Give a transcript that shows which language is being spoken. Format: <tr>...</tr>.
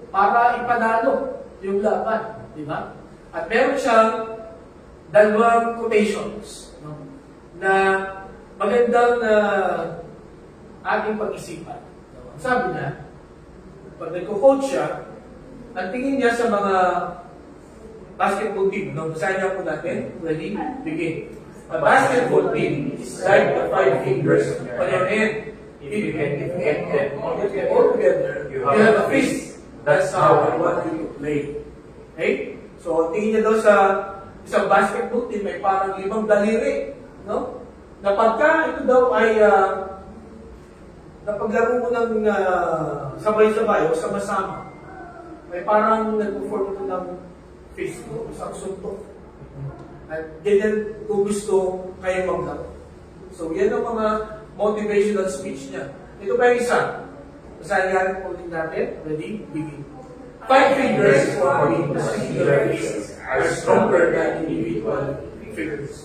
<tl>Para ipanalo yung laban, di ba? At meron siyang dalawang quotations, no? Na magandang ating pag-isipan. No? Sabi niya, pag nagko-coach siya, ang tingin niya sa mga basketball team, no? Basahin niya po natin.</tl> <en>Ready? Begin. A basketball team is like the 5 fingers on your hand. If you can get them all together, you have a fist. That's how I want you to play.</en> <tl>Okay? So, tingin niya daw sa isang basketball team, may parang 5 daliri. No? Na pagka ito daw ay napaglaro mo ng sabay-sabay o sama-sama, may parang nag-form ito ng fist, no? Isang suntok. At ganyan kung gusto kayo maglaro. So, yan ang mga motivational speech niya. Ito pa yung isa. Basahin nga po natin.</tl> <en>Ready? Begin. 5 fingers for me, the singular fists are stronger than individual fingers.</en>